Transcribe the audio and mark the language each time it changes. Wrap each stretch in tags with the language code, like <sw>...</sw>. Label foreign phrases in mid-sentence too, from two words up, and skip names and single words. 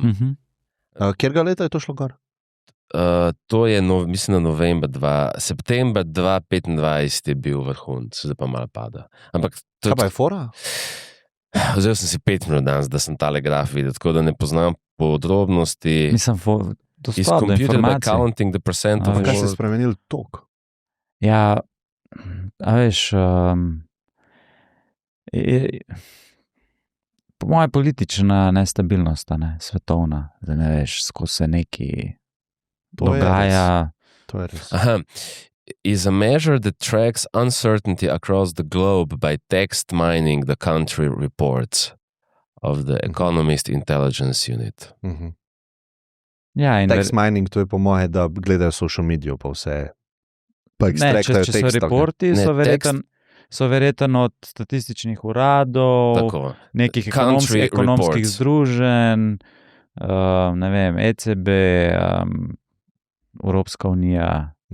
<sl>Kjerga leta je to šlo gor? To je, mislim, september 2025 je bil vrhunc, zdaj pa malo pada. Ampak kaj pa je fora? Vzel sem si 5 minut danes, da sem tale graf videl, tako da ne poznam podrobnosti. Mislim,</sl> <en>is computed by counting the percent of</en> <sl>kaj se je spremenil tok? Ja, a veš, po moje politična nestabilnost, svetovna, da ne veš, skozi se neki dogaja. To je res.</sl> <en>Is a measure that tracks uncertainty across the globe by text mining the country reports of the Economist Intelligence Unit.</en> <sl>Ja, in Text mining, to je po moje, da gledajo social medijo pa vse. Pa ne, če so reporti, so verjetno od statističnih uradov, Tako. nekih</sl> <en>Country</en> <sl>ekonomskih</sl> <en>reports.</en> <sl>združenj, ne vem, ECB, Evropska unija.</sl>